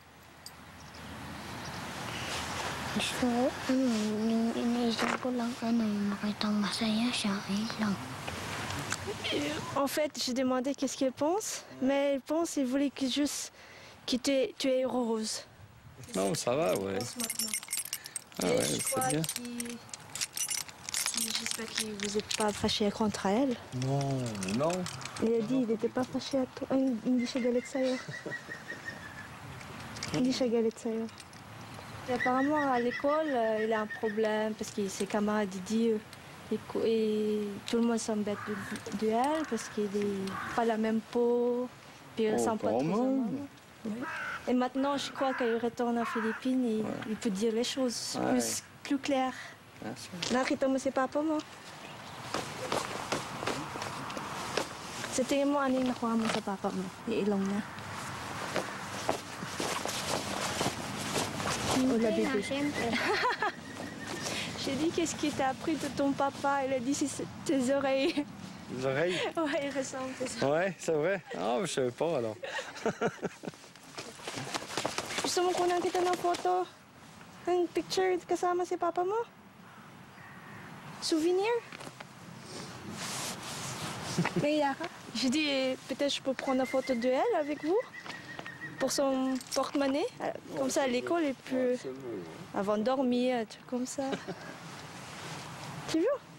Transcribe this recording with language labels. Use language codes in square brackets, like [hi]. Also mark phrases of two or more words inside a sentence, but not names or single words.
[fr] En fait, j'ai demandé qu'est-ce qu'elle pense, mais elle pense qu'elle voulait que juste que tu es heureuse. Non, ça va, ouais. Ah ouais, c'est bien. J'espère que vous n'êtes pas fâché contre elle. Non, non. Il a dit qu'il n'était pas fâché à toi. Il dit [tl] galit sa'yo. [fr] Il dit [tl] galit sa'yo. [fr] Apparemment, à l'école, il a un problème parce que ses camarades disent et tout le monde s'embête de elle parce qu'il n'a pas la même peau, puis il ne ressemble pas trop à oui. Et maintenant, je crois qu'il retourne aux Philippines et il peut dire les choses plus claires. [tl] Nakita mo si Papa mo? Sa tingin mo, ano yung nakuha mo sa Papa mo? Yung ilong na? [fr] Oh, la bébé. J'ai dit qu'est-ce qui t'a appris de ton papa. Elle a dit c'est tes oreilles. Les oreilles? Ouais, il ressemble à ça. Ouais, c'est vrai. Ah, je savais pas alors. [tl] Gusto mo kunan kita ng photo? Ng picture kasama si papa mo? Souvenir? [fr] J'ai dit peut-être je peux prendre une photo de elle avec vous pour son porte-monnaie. Comme ça à l'école et puis avant de dormir, un truc comme ça. Tu veux?